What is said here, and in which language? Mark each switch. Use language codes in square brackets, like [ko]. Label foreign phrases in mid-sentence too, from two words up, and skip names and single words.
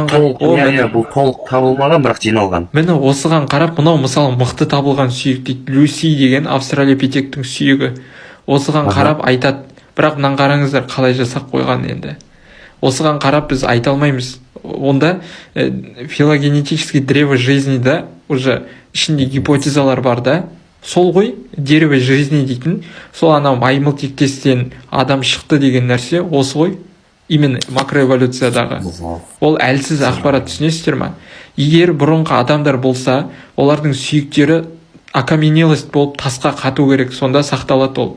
[kk] бұл толық табылмаған, бірақ жиналған. Міне осыған қарап, мынау мысалы мықты табылған сүйек дейді, Люси деген австралопитектің сүйегі. Осыған қарап айтады, бірақ мынаны қараңыздар қалай жасап қойған. Енді осыған қарап біз айта алмаймыз. Онда [ru] филогенетический древо жизни да уже [kk] ішінде гипотезалар бар да, сол ғой [ru] дерево жизни [kk] дейтін, сол анау маймыл тектестен адам шықты деген нәрсе осы ғой, именно макроэволюциядағы. Ол әлсіз ақпарат, түсінесіздер ма? Егер бұрынғы адамдар болса, олардың сүйектері окаменелость болып тасқа қату керек, сонда сақталады ол.